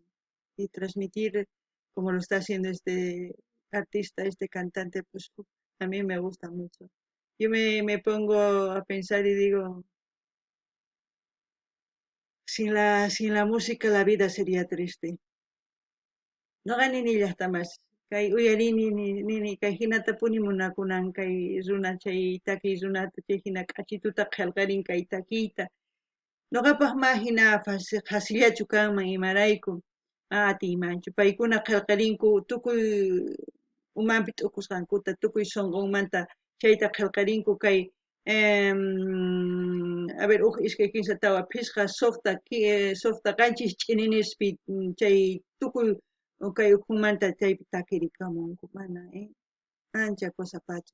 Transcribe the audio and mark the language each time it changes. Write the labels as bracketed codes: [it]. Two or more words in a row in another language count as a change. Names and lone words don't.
[es] Y transmitir como lo está haciendo este artista, este cantante, pues a mí me gusta mucho. Yo me pongo a pensar y digo, sin la música la vida sería triste. [qu] No gani ni llaqtamas. Kay uyarini ni kay hinata punimunakunan kay runa chay taki runata chay hina k'achituta qillqarin kay takiyta. Ñuqapaq ma hina fasillachu kanman imarayku. Atiymanchu. Paykuna qillqarinku tukuy umanpi t'ukusqankuta, tukuy sunqunmanta chayta qillqarinku kay [es] a ver, [qu] ishkay kimsa tawa phisqa suqta qanchis ch'ininispi chay tukuy kay uqumanta chaypi takirikamunku mana, ancha kusapacha.